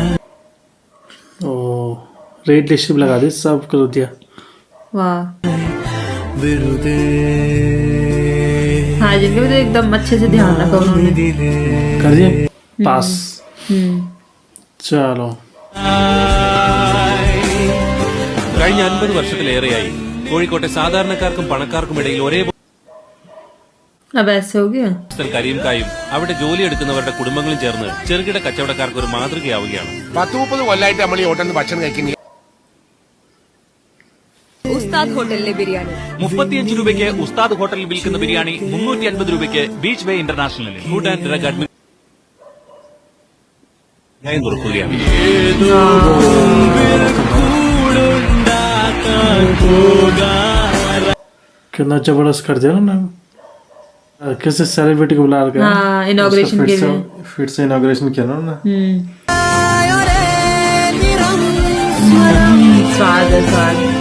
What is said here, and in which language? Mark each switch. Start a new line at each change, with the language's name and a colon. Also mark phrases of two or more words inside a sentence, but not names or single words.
Hindi: ओ
English: red list
Hindi: भी लगा दी. सब कर दिया. वाह.
Malayalam: വെറുതെ
Hindi: हाँ जिनके भी तो एकदम अच्छे से ध्यान रखा उन्होंने. कर दिए पास. चलो.
Malayalam: കഴിഞ്ഞ 50 വർഷത്തിലേറെയായി കോഴിക്കോട്ടെ സാധാരണക്കാർക്കും പണക്കാർക്കും ഇടയിൽ ഒരേ
Hindi: अब ऐसे हो गया.
Malayalam: കരിയും അവിടെ ജോലിയെടുക്കുന്നവരുടെ കുടുംബങ്ങളും ചേർന്ന് ചെറുകിട കച്ചവടക്കാർക്ക് ഒരു മാതൃകയാവുകയാണ്. 10-30 കൊല്ലായിട്ട് നമ്മൾ ഈ ഹോട്ടലിൽ ഭക്ഷണം കഴിക്കുന്നില്ല. ഉസ്താദ് ഹോട്ടലിലെ ബിരിയാണി 35 രൂപയ്ക്ക് ഉസ്താദ് ഹോട്ടലിൽ വിൽക്കുന്ന ബിരിയാണി 350 രൂപയ്ക്ക് ബീച്ച് വേ ഇന്റർനാഷണലിൽ. ഫുഡ് ആൻഡ് ഡ്രഗ് അഡ്മിനിസ്ട്രേഷൻ തുറക്കുകയാണ്.
Hindi: कितना जबरदस्त कर दिया ना. किसी सेलिब्रिटी को बुला के हाँ इनॉग्रेशन के लिए. फिर से इनॉग्रेशन किया ना. स्वाद है स्वाद.